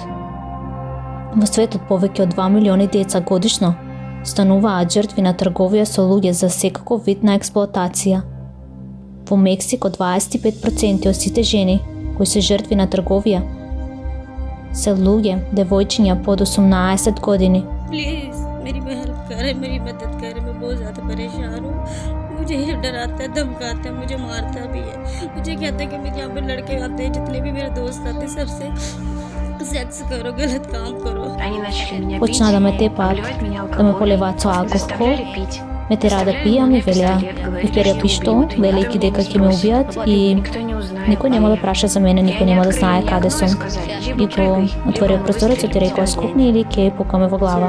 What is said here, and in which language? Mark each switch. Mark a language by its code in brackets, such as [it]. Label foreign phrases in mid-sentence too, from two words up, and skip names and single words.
[mk] Во светот повеќе од 2 милиони деца годишно стануваат жртви на трговија со луѓе за секаков вид на експлоатација. Во Мексико 25% од сите жени кои се жртви на трговија се луѓе, девојчиња под 18 години. [hi] प्लीज मेरी हेल्प करे, मेरी मदद करे, मैं बहुत ज़्यादा परेशान हूँ। मुझे ये डराता है, धमकाता है, मुझे मारता भी है। मुझे कहता है कि मेरे यहाँ पे लड़के आते हैं, जितने भी मेरे दोस्त आते हैं, सबसे सेक्स करो, गलत काम करो। [mk] Почна да ме тепаат, да ме поливаат со алкохол, ме тера да пијам и велеа, вкерија пишто, велејќи дека ќе ме убијат и никој нема да праша за мене, никој нема да знае каде сум. И го отворија прозорецот и рекоа скокни или ќе пукаме во глава.